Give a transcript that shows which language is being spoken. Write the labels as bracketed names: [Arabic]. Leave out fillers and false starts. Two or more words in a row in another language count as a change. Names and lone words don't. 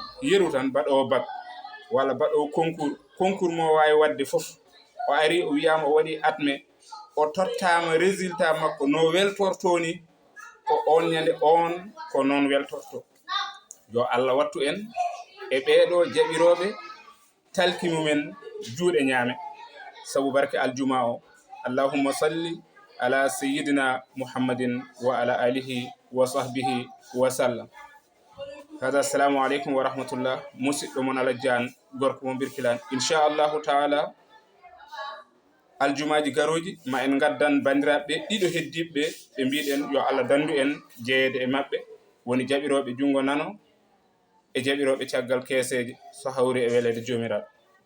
[Fula] Yeru tan baɗowo bac walla baɗowo concours mo wawi wadde fof, o ari o wiyama o waɗi adme, o tottama résultat makko no weltorto ni, ko on ñande on ko noon weltorto. Yo Allah wattu en e ɓeɗo jaɓiroɓe talki mumen juuɗe ñaame, sabu barke aljuma o. [Arabic] اللهم صل على سيدنا محمد وعلى آله وصحبه وسلم. hada السلام عليكم ورحمة الله. [Fula] Musidɗo mon Alhaji gorko mo Birkilane. [Arabic] إن شاء الله تعالى [Fula] aljumaji garoji ma en gaddan bandiraɓe ɗiɗo heddiɓe ɓe mbiɗen yo Allah dandu en jeeyede e maɓɓe, woni jaɓiroɓe jungo nano e jaɓiroɓe caggal keeseje, so hawri e welede jomiraɗo.